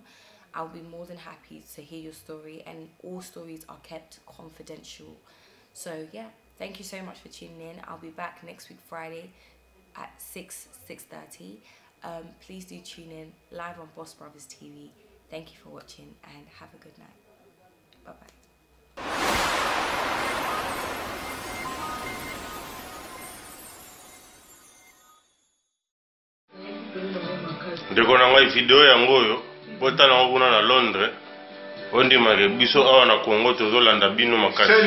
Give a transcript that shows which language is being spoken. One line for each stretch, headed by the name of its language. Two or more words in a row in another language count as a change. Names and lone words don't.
English: I'll be more than happy to hear your story, and all stories are kept confidential. So yeah, thank you so much for tuning in. I'll be back next week Friday at 6:30. Please do tune in live on Boss Brothers TV. Thank you for watching, and have a good night. Bye bye.
Lingala: ndeko na ngai video yango oyo botala kuna na Londres, ondimake biso awa na Congo tozolanda bino makasi.